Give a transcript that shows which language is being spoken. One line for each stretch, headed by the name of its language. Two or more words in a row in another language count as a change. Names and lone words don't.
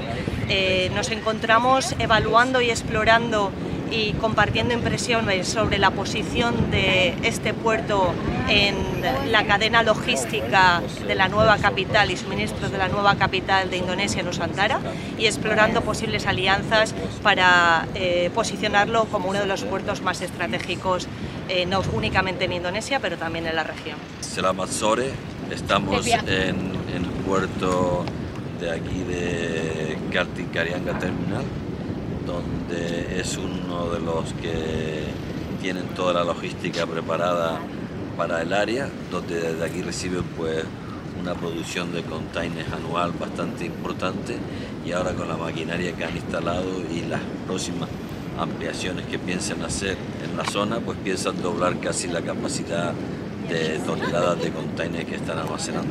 Spanish: Nos encontramos evaluando y explorando y compartiendo impresiones sobre la posición de este puerto en la cadena logística de la nueva capital y suministros de la nueva capital de Indonesia, Nusantara, y explorando posibles alianzas para posicionarlo como uno de los puertos más estratégicos, no únicamente en Indonesia, pero también en la región.
Indonesian: Selamat sore,
Spanish: estamos en el puerto de aquí de Kartikarianga Terminal, donde es uno de los que tienen toda la logística preparada para el área, donde desde aquí reciben pues una producción de containers anual bastante importante, y ahora con la maquinaria que han instalado y las próximas ampliaciones que piensan hacer en la zona, pues piensan doblar casi la capacidad de toneladas de containers que están almacenando.